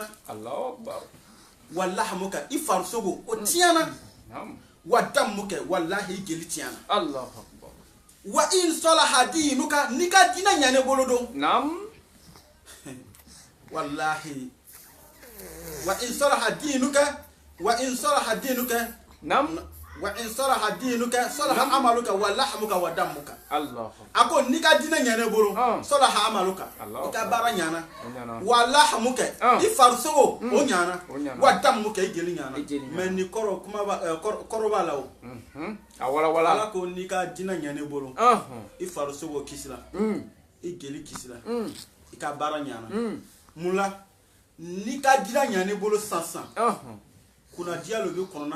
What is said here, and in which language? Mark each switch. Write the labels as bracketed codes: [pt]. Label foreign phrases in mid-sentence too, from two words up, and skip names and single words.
[ar] الله أكبر ولحمك [bm] i farisogo o tiɲɛna [ar] ودمك والله [bm] i jeli tiɲɛna [ar] الله أكبر وإن صلح دينك [bm] n'i ka diinɛ ɲanen bolo don [ar] naam والله وإن صلح دينك naam وإن صلح دينك صلح عملك ولحمك ودمك Allah [bm] a ko n'i ka diinɛ ɲanen bolo [ar] صلح عملك [bm] i ka baara ɲana [ar] ولحمك [bm] i farisogo o ɲana [ar] ودمك [bm] i jeli ɲana mais ni kɔrɔ kɔrɔ b'a la o a wala ala ko n'i ka diinɛ ɲanen bolo i farisogo kisila i jeli kisila i ka baara ɲana mun la n'i ka diinɛ ɲanen bolo sisan kunnadiya lo bɛ kɔnɔna